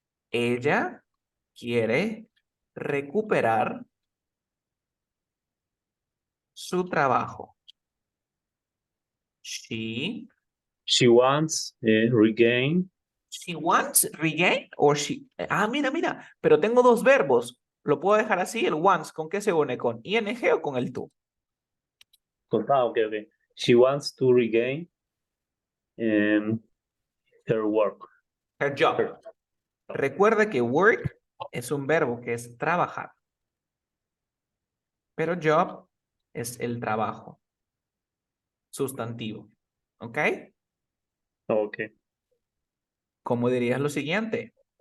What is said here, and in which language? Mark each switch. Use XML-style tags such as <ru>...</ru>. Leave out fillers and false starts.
<es>Ella quiere recuperar su trabajo.</es> <en>She wants regain. She wants regain or she.</en> <es>Ah, mira. Pero tengo dos verbos. Lo puedo dejar así, el wants. ¿Con qué se une? ¿Con ing o con el to? Okay.</es> <en>She wants to regain her work. Her job.</en> <es>Recuerda que work es un verbo que es trabajar. Pero job es el trabajo. Sustantivo. ¿Ok? Okay. ¿Cómo dirías lo siguiente?</es>